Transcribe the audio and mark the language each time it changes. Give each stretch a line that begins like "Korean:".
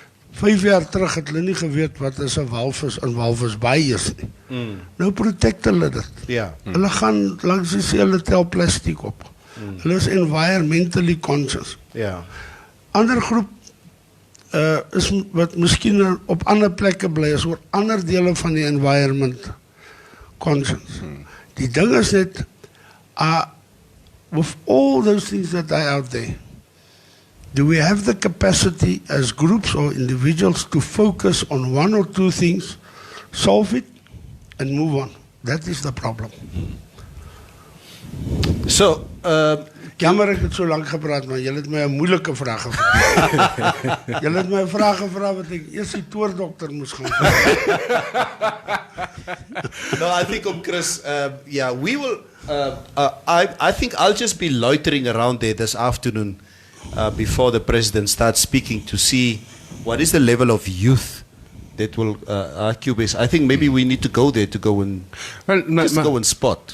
Afrikaans: 5 jaar terug het hulle nie geweet wat is 'n walvis in Walvisbaai is nie. Nou protect hulle dit. Ja. Hulle gaan langs die see, hulle tel plastiek op. Hulle is environmentally conscious. Ja. Ander groep is wat miskien op ander plekke bly is oor ander dele van die environment conscious. Die ding is net
English: with all those things that are out there, do we have the capacity as groups or individuals to focus on one or two things, solve it, and move on? That is the problem. So,
Afrikaans: Jammer ek het so lank gepraat, maar julle het my 'n moeilike vraag gevra. Julle het my 'n vraag gevra wat ek eers die toordokter moes gaan vra.
English: No, I think Chris, yeah, we will, I think I'll just be loitering around there this afternoon before the president starts speaking to see what is the level of youth that will Cubase. I think maybe we need to go there to go and go and spot.